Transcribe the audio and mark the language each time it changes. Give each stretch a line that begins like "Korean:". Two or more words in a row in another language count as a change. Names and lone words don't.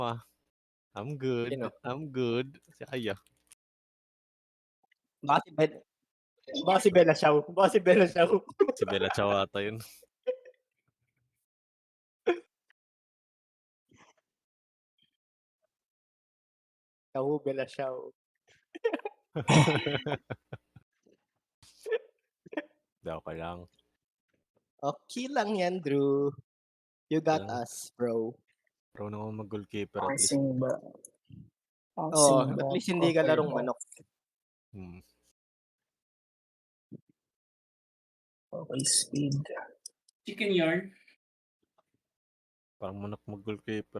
English: I'm good.
Filipino: Sino?
English: I'm good.
Filipino: Si Aya. Baka si Bella Ciao. Baka si Bella Ciao. Si Bella Ciao ata yun.
Italian: Ciao, Bella Ciao.
Filipino: Joke lang. Okay lang yan,
English: Drew. You got
Filipino: Walang-
English: us, bro.
Filipino: Marunong ako mag-goalkeeper
English: at least.
Filipino: Boxing ba? Oh, Boxing
English: at
Filipino: ba? least hindi ka
English: Okay
Filipino: larong ba? manok. Hmm.
English: Okay, speed.
Filipino: Chicken yarn. Parang manok mag-goalkeeper.